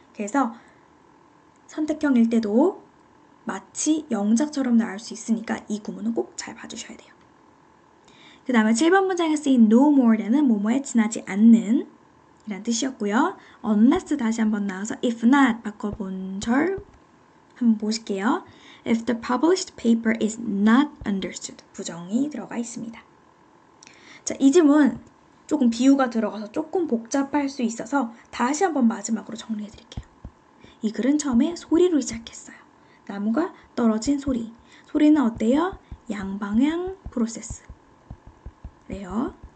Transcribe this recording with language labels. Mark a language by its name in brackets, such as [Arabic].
[Korean] 그래서 선택형일 때도 마치 영작처럼 나올 수 있으니까 이 구문은 꼭 잘 봐주셔야 돼요. 그 다음에 7번 문장에 쓰인 [English] no more [Korean] 는 뭐뭐에 지나지 않는 이란 뜻이었고요. [English] unless [Korean] 다시 한번 나와서 [English] if not [Korean] 바꿔본 절 한번 보실게요. [English] If the published paper is not understood [Korean] 부정이 들어가 있습니다. 자, 이 지문 조금 비유가 들어가서 조금 복잡할 수 있어서 다시 한번 마지막으로 정리해 드릴게요. 이 글은 처음에 소리로 시작했어요. 나무가 떨어진 소리. 소리는 어때요? 양방향 프로세스. 그래요.